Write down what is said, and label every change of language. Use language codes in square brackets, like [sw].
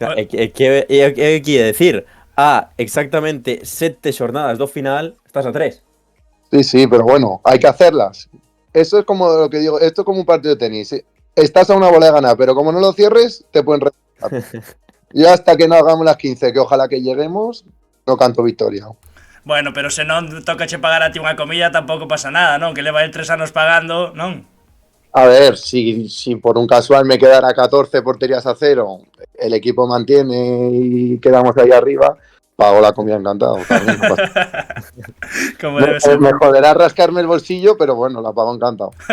[es] ¿Qué quiere decir? Exactamente 7 jornadas [gl] do final, [es] estás a 3. Sí, pero bueno, hay que hacerlas. Eso es como lo que digo, esto es como un partido de tenis. Estás a una bola de ganar, pero como no lo cierres, te pueden reventar. Y hasta que no hagamos las 15, que ojalá que lleguemos, no canto victoria. [gl] Bueno, pero se non toca che pagar a ti unha comida tampouco pasa nada, non? Que leva el 3 anos pagando, non? [es] A ver, si por un casual me quedara 14 porterías a cero, el equipo mantiene y quedamos ahí arriba, pago la comida encantado. También, no como debe ser. Me joderá rascarme el bolsillo, pero bueno, la pago encantado.